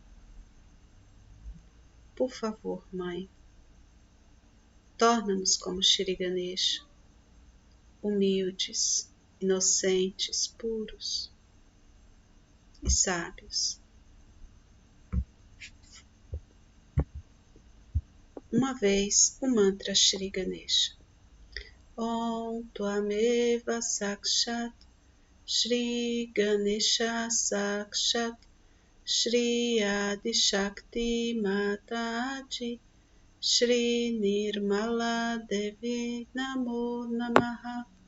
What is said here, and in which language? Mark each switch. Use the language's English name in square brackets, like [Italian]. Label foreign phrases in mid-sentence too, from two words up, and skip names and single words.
[Portuguese] Por favor, Mãe, torna-nos como Shri Ganesha, humildes, inocentes, puros e sábios. Uma vez o mantra Shri Ganesha. [Sanskrit] Om Tvameva Sakshat Shri Ganesha Sakshat Shri Adi Shakti Mataji Shri Nirmala Devi Namo Namaha.